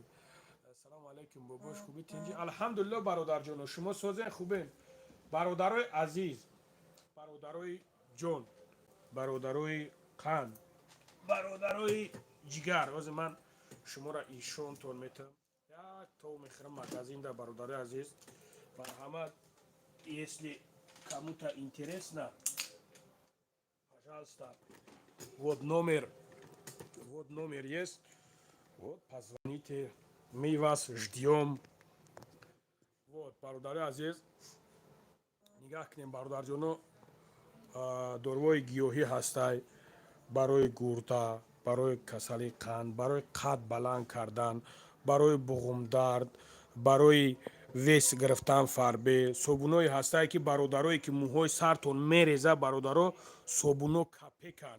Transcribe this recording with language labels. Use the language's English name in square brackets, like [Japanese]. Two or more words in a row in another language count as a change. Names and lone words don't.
[Tajik] ассалому алайкум бобош хубӣ тинҷӣ? алҳамдулилло бародарҷоно, шумо созен хубен? бародарои азиз, бародарои ҷон, бародарои қанд, бародарои ҷигар, ҳозир ман шуморо ишонтон метавам. як тов мехӯрам магазинда бародарои азиз. марҳамат, [Russian] если кому-то интересно, пожалуйста, вот номер Вот номер есть. Вот, позвоните. Мы вас ждем. Вот, [Tajik] бародари азиз. Нигах кунем бародарҷоно, дорувои гиёҳӣ ҳастай барои гурда, барои касали қанд, барои қад баланд кардан, барои буғумдард, барои вес гирифтан фарбе, собунҳое ҳастае ки бародарое ки мӯҳои сартон мереза, бародаро собунҳо капекан.